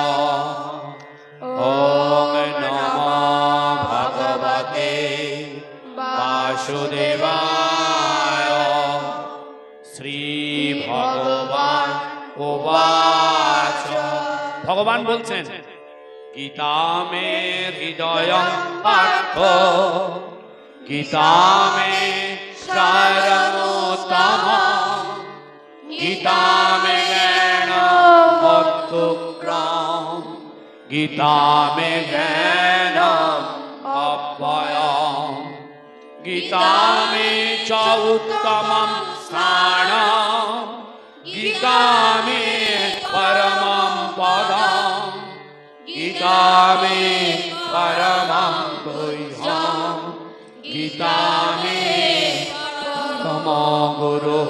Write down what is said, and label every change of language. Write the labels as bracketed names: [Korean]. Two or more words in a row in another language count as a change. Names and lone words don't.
[Sanskrit] ওম নমো ভগবতে বাসুদেবায়। শ্রী ভগবান উবাচ। [Bangla] ভগবান বলছেন, [Sanskrit] গীতা মে হৃদয় পার্থ, গীতা মে সারমোত্তম, গীতা মে জ্ঞান অত্যুগ্রম, গীতা মে জ্ঞান অব্যয়ম, গীতা মে চ উত্তমম স্থানম, গীতা মে পরমম পদম, গীতা মে পরমম গুহ্যম, গীতা মে পরমো গুরুঃ।